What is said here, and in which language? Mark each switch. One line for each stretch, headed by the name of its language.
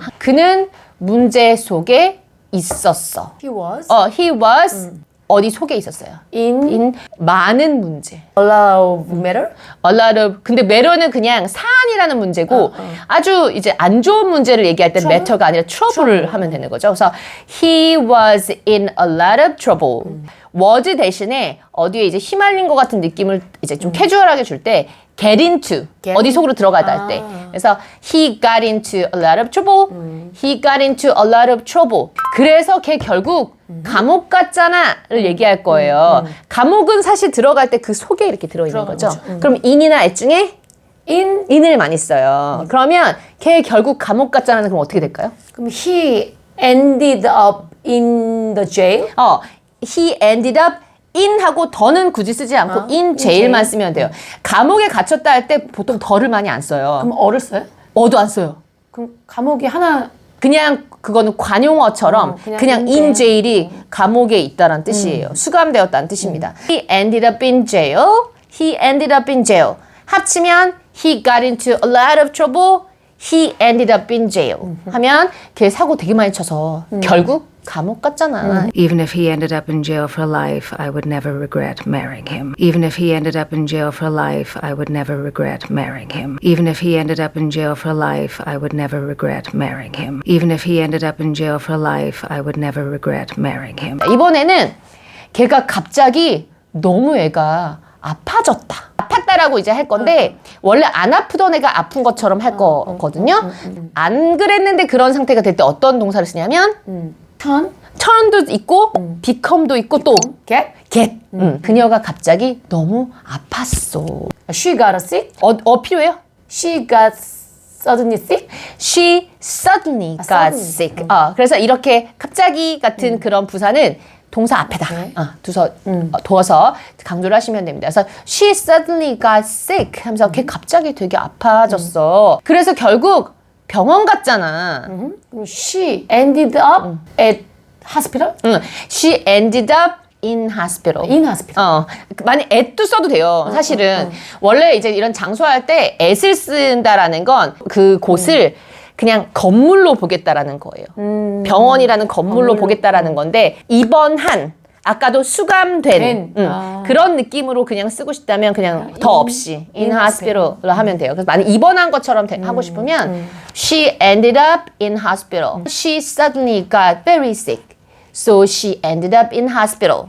Korean: 그는 문제 속에 있었어.
English: He was
Korean: 어디 속에 있었어요? in 많은 문제.
English: a lot of matter?
Korean: A lot of 근데 matter는 그냥 사안이라는 문제고 아주 이제 안 좋은 문제를 얘기할 때 matter가 아니라 trouble를 하면 되는 거죠. 그래서
English: he was in a lot of trouble.
Korean: was 대신에 어디에 이제 휘말린 것 같은 느낌을 이제 좀 캐주얼하게 줄 때 get into 어디 속으로 들어가다 할 때. 그래서
English: he got into a lot of trouble. He got into a lot of trouble.
Korean: 그래서 걔 결국 감옥 갔잖아를 얘기할 거예요. 감옥은 사실 들어갈 때 그 속에 이렇게 들어있는 거죠. 그럼 in이나 at 중에 in을 많이 써요. 그러면 걔 결국 감옥 갔잖아는 그럼 어떻게 될까요? 그럼
English: he ended up in the jail?
Korean: he ended up in 하고 더는 굳이 쓰지 않고 in jail만 쓰면 돼요. 감옥에 갇혔다 할 때 보통 더를 많이 안 써요. 그럼 어를 써요? 어도 안 써요. 그럼 감옥이 하나 그냥 그거는 관용어처럼 그냥 in jail이 감옥에 있다란 뜻이에요. 수감되었다는 뜻입니다.
English: He ended up in jail. He ended up in jail.
Korean: 합치면
English: he got into a lot of trouble. He ended up in jail.
Korean: 하면 걔 사고 되게 많이 쳐서 결국 감옥 갔잖아.
English: Even if he ended up in jail for life, I would never regret marrying him. Even if he ended up in jail for life, I would never regret marrying him. Even if he ended up in jail for life, I would never regret marrying him. Even if he ended up in jail for life, I would never regret marrying him.
Korean: 이번에는 걔가 갑자기 너무 애가 아파졌다. 아팠다라고 이제 할 건데 원래 안 아프던 애가 아픈 것처럼 할 거거든요. 안 그랬는데 그런 상태가 될 때 어떤 동사를 쓰냐면 turn도 있고 become도 있고 또 get. 그녀가 갑자기 너무 아팠어.
English: She got sick?
Korean: 필요해요?
English: She got suddenly sick? She suddenly got suddenly. sick.
Korean: 그래서 이렇게 갑자기 같은 그런 부사는 동사 앞에다 두어서 강조를 하시면 됩니다. 그래서
English: she suddenly got sick
Korean: 하면서 걔 갑자기 되게 아파졌어. 그래서 결국 병원 갔잖아.
English: She ended up at hospital? She ended up in hospital. In hospital.
Korean: 만약 at도 써도 돼요. 사실은 원래 이제 이런 장소할 때 at을 쓴다라는 건 그 곳을 그냥 건물로 보겠다라는 거예요. 병원이라는 건물로 보겠다라는 건데 입원한 아까도 수감된 그런 느낌으로 그냥 쓰고 싶다면 그냥 더 없이 in hospital로 하면 돼요. 그래서 만약 입원한 것처럼 하고 싶으면
English: she ended up in hospital. She suddenly got very sick. So she ended up in hospital.